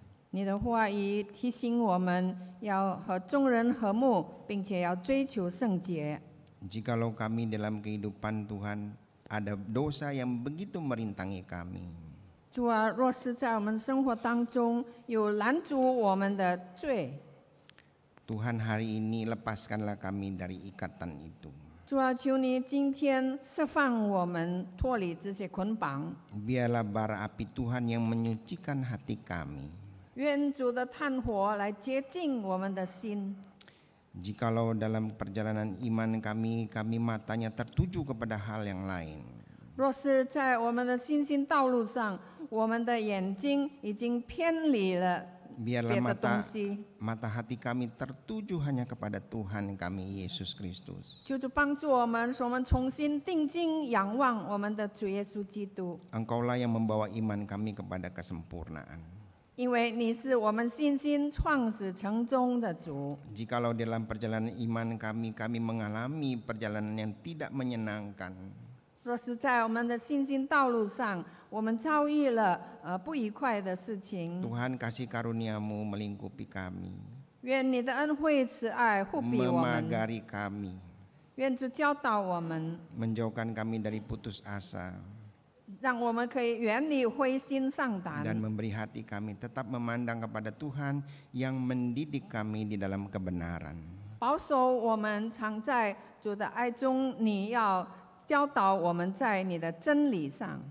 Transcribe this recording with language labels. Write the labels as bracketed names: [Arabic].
[Chinese] 你的话语提醒我们要和众人和睦，并且要追求圣洁。 [Indonesian] Jikalau kami dalam kehidupan Tuhan ada dosa yang begitu merintangi kami, [Chinese] 主啊，若是在我们生活当中有拦阻我们的罪， [Indonesian] Tuhan hari ini lepaskanlah kami dari ikatan itu. [Chinese] 主啊，求你今天释放我们，脱离这些捆绑。 [Indonesian] Biarlah bara api Tuhan yang menyucikan hati kami. [Chinese] 愿主的炭火来洁净我们的心。 [Indonesian] Jikalau dalam perjalanan iman kami matanya tertuju kepada hal yang lain, [Chinese] 若是在我们的信心道路上，我们的眼睛已经偏离了 [Indonesian] biarlah [Chinese] 别的东西， [Indonesian] mata hati kami tertuju hanya kepada Tuhan kami Yesus Kristus. [Chinese] 求主帮助我们，使我们重新定睛仰望我们的主耶稣基督， [Indonesian] Engkaulah yang membawa iman kami kepada kesempurnaan. [Chinese] 因为你是我们信心创始成终的主。 [Indonesian] Jikalau dalam perjalanan iman kami mengalami perjalanan yang tidak menyenangkan, [Chinese] 若是在我们的信心道路上，我们遭遇了不愉快的事情， [Indonesian] Tuhan kasih karunia-Mu melingkupi kami, [Chinese] 愿你的恩惠慈爱护庇我们， [Indonesian] memagari kami, [Chinese] 愿主教导我们， [Indonesian] menjauhkan kami dari putus asa, [Chinese] 让我们可以远离灰心丧胆， [Indonesian] dan memberi hati kami tetap memandang kepada Tuhan yang mendidik kami di dalam kebenaran. [Chinese] 保守我们常在主的爱中。你要教导我们在你的真理上。